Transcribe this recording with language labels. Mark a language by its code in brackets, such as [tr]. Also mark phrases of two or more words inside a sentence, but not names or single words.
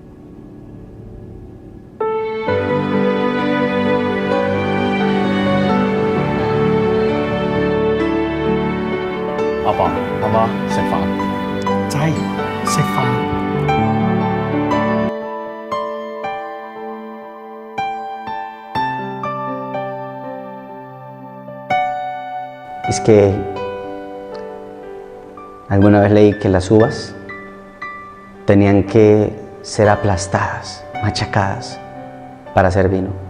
[yue] Papa, Mama, 食飯。仔，食飯。 [es] Es que alguna vez leí que las uvas tenían que ser aplastadas, machacadas para hacer vino.